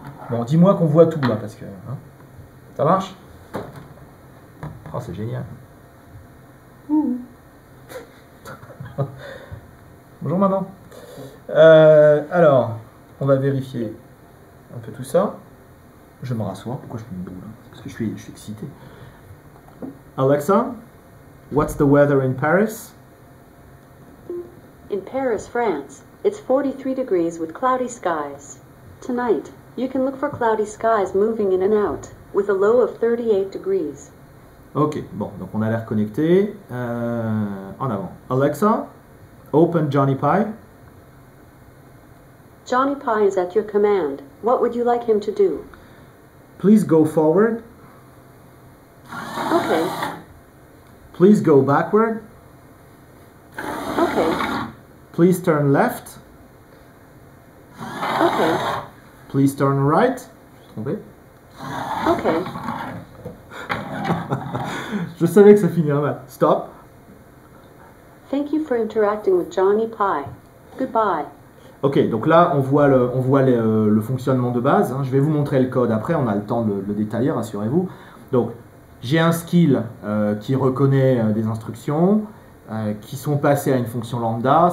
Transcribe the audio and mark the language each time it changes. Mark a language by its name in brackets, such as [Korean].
[French] Bon, dis-moi qu'on voit tout là, parce que... Hein, ça marche? Oh, c'est génial. Bonjour maman. Alors, on va vérifier un peu tout ça. Je me rassois. Pourquoi je fais une boule? Parce que je suis excité. [English] Alexa, what's the weather in Paris? In Paris, France, it's 43 degrees with cloudy skies. Tonight, you can look for cloudy skies moving in and out, with a low of 38 degrees. [French] Ok, bon, donc on a l'air connecté. En avant. [English] Alexa, open Johnny Pie. Johnny Pie is at your command. What would you like him to do? Please go forward. Okay. Please go backward. Okay. Please turn left. Okay. Please turn right. [French] Je suis trompé. [English] Okay. [French] Je savais que ça finirait mal. [English] Stop. Thank you for interacting with Johnny Pie. Goodbye. [French] Ok, donc là on voit le fonctionnement de base. Hein. Je vais vous montrer le code après, on a le temps de le détailler, rassurez-vous. Donc j'ai un skill qui reconnaît des instructions qui sont passées à une fonction lambda.